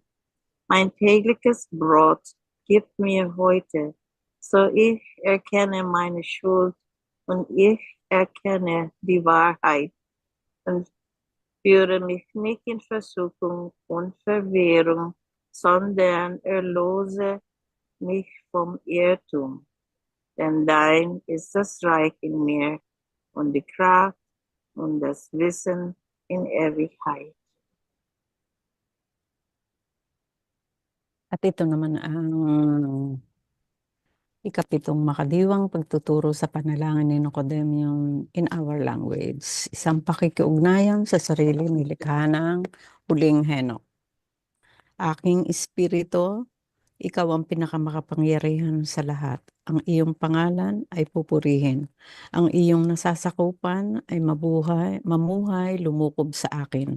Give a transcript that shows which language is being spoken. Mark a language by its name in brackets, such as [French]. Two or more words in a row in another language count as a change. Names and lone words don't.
[German] Mein tägliches Brot gib mir heute, so ich erkenne meine Schuld und ich erkenne die Wahrheit und führe mich nicht in Versuchung und Verwirrung, sondern erlose mich vom Irrtum. Denn dein ist das Reich in mir und die Kraft und das Wissen in Ewigkeit. [Filipino] At ito naman ang ikapitong makadiwang pagtuturo sa panalangin ni Nicodemium [English] in our language. [Filipino] Isang pakikiugnayan sa sarili nilikha ng huling henok. Aking espiritu, ikaw ang pinakamakapangyarihan sa lahat. Ang iyong pangalan ay pupurihin. Ang iyong nasasakupan ay mamuhay, lumukob sa akin.